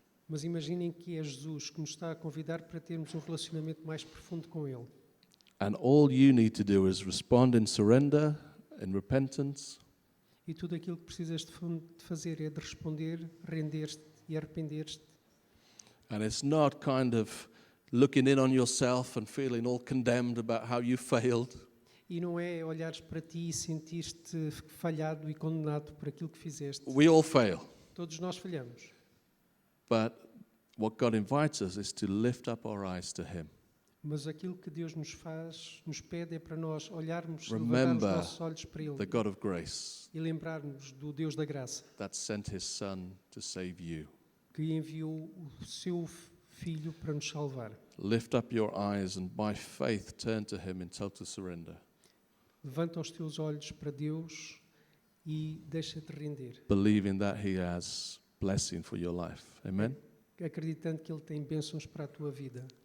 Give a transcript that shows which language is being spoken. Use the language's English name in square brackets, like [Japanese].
[Portuguese] Mas imaginem que é Jesus que nos está a convidar para termos um relacionamento mais profundo com Ele. [English] And all you need to do is respond in surrender, in repentance, [Portuguese] E tudo aquilo que precisas de fazer é de responder, render-te e arrepender-te. [English] and it's not kind of looking in on yourself and feeling all condemned about how you failed. [Portuguese] E não é olhares para ti e sentir-te falhado e condenado por aquilo que fizeste. [English] We all fail. [Portuguese] Todos nós falhamos. [English] But what God invites us is to lift up our eyes to Him. [Portuguese] Mas aquilo que Deus nos pede é para nós olharmos, levantar os [English] Remember [Portuguese] nossos olhos para Ele [English] the God of grace [Portuguese] e lembrarmos do Deus da graça, [English] that sent His Son to save you. [Portuguese] que enviou o seu Filho para nos salvar. [English] Lift up your eyes and by faith turn to Him in total surrender, [Portuguese] Levanta os teus olhos para Deus e deixa-te render, [English] believing that He has blessing for your life. Amen? [Portuguese] acreditando que Ele tem bênçãos para a tua vida.